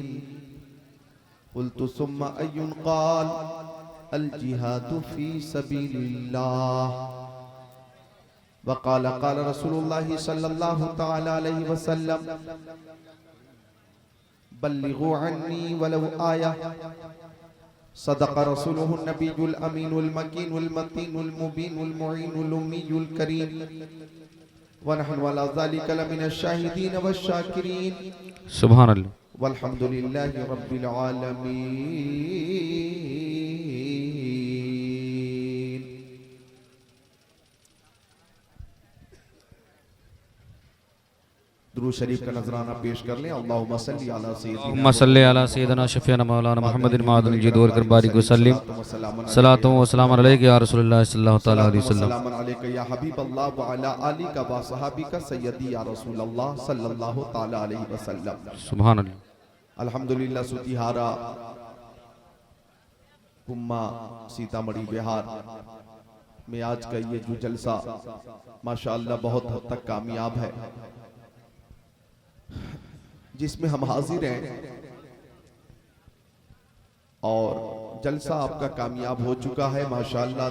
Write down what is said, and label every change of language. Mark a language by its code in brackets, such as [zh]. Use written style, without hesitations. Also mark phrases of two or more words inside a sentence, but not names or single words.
[ar] قلت ثم أي قال الجهاد في سبيل الله. وقال قال رسول الله صلى الله تعالى عليه وسلم بلغوا عني ولو آية. صدق رسوله النبي الأمين المكين المتين المبين المعين الأمي الكريم. ونحن على ذلك لمن الشاهدين والشاكرين. سبحان الله. والحمد لله رب العالمين. [hi] दुरूद शरीफ का नजराना पेश कर लें। [ar] اللهم صل على اللهم صل على سيدنا شفيعنا مولانا محمد معدن الجود والكرم وبارك وسلم. الصلاة والسلام عليك يا رسول الله صلى الله تعالى عليه وسلم. السلام عليك يا حبيب الله وعلى آلك وصحبك سيدي يا رسول الله صلى الله تعالى عليه وسلم. سبحان الله. अल्हम्दुलिल्लाह। [hi] सुतिहारा कुम्मा सीतामढ़ी बिहार में आज का ये जो जलसा माशाअल्लाह बहुत हद तक कामयाब है, जिसमें हम हाजिर हैं और जलसा आपका कामयाब हो चुका है माशाअल्लाह।